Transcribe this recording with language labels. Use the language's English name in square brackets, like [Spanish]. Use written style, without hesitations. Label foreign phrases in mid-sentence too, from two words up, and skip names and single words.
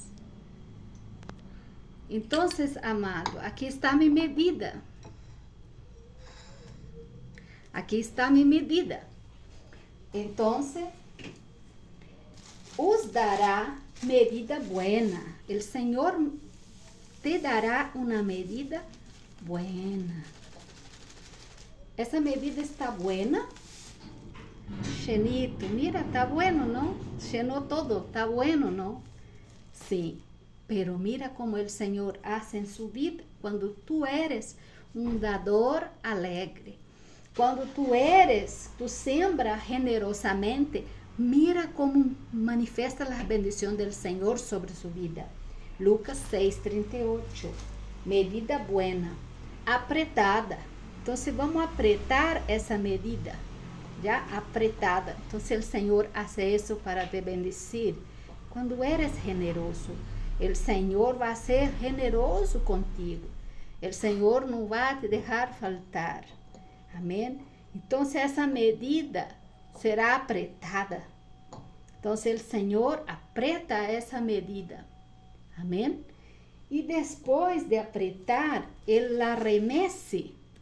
[Portuguese] Então, amado, aqui está minha medida. Aqui está minha medida. [Spanish] Então, os dará medida buena. [Portuguese] O Senhor te dará uma medida buena. Essa medida está buena. [Spanish] Chenito, mira, está bueno, [Portuguese] não? [Spanish] Chenou todo, está bueno, não? [Portuguese] Sim. [Spanish] Pero mira como [Portuguese] o Senhor hace em sua vida quando [Spanish] tu eres [Portuguese] um dador alegre. Quando tu sembra generosamente, [Spanish] mira como manifesta [Portuguese] a bendição do Senhor sobre sua vida. Lucas 6:38. [Spanish] Medida buena, apretada. [Portuguese] Então, vamos apretar essa medida, já apretada. Então, o Senhor hace isso para te bendecir. Quando eres generoso, o Senhor vai ser generoso contigo. O Senhor não vai te deixar faltar. Amém? Então, essa medida será apretada. Então, o Senhor apreta essa medida. Amém? E depois de apretar, Ele [Spanish] la remece.